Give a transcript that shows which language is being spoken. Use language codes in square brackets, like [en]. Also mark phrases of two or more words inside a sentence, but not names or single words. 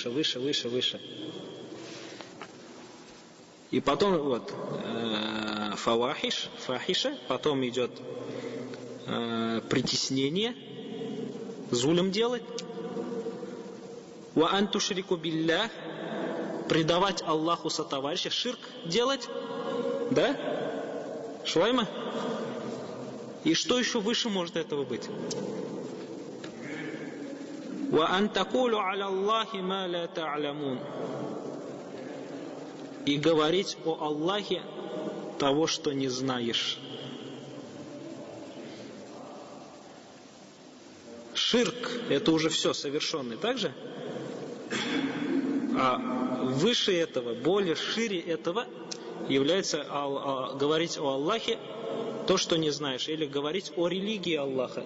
[ru] И потом вот фахиша, потом идет притеснение, зулем делать. [ar] وأن تشركوا بالله, [ru] предавать Аллаху сотоварища, ширк делать, да? Шлайма? И что еще выше может этого быть? [ar] وأن تقولوا على الله ما لا تعلمون, [ru] и говорить о Аллахе того, что не знаешь. Ширк – это уже все совершенный, так же? А выше этого, более шире этого является говорить о Аллахе то, что не знаешь, или говорить о религии Аллаха.